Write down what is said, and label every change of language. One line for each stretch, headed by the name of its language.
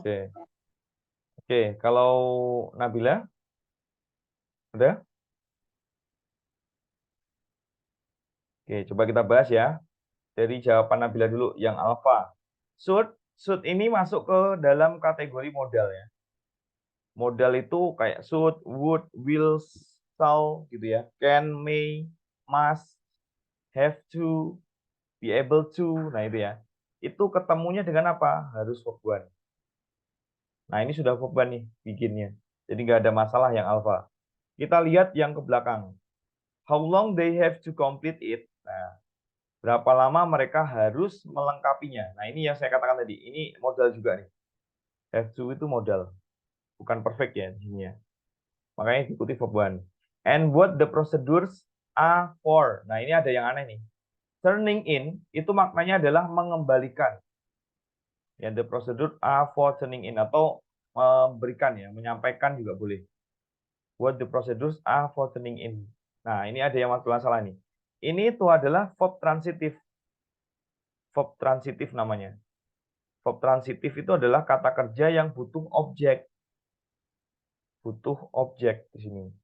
Indonesian: Oke. Oke, kalau Nabila? Ada? Oke, coba kita bahas ya. Dari jawaban Nabila dulu, yang alpha. Should ini masuk ke dalam kategori modal ya. Modal itu kayak
English: should, would, will, shall
Indonesian: gitu ya.
English: Can, may, must, have to, be able to.
Indonesian: Nah itu ya. Itu ketemunya dengan apa? Harus verb one. Nah ini sudah verb one nih bikinnya. Jadi nggak ada masalah yang alpha. Kita lihat yang ke belakang.
English: How long they have to complete it.
Indonesian: Nah, berapa lama mereka harus melengkapinya. Nah ini yang saya katakan tadi. Ini modal juga nih. Have to itu modal. Bukan perfect ya di sini ya. Makanya diikuti verb one.
English: And what the procedures are for.
Indonesian: Nah, ini ada yang aneh nih. Turning in itu maknanya adalah mengembalikan. Ya,
English: the procedure are for turning in
Indonesian: atau memberikan ya, menyampaikan juga boleh.
English: What the procedures are for turning in.
Indonesian: Nah, ini ada yang masalah nih. Ini itu adalah verb transitif. Verb transitif namanya. Verb transitif itu adalah kata kerja yang butuh objek. Butuh objek di sini.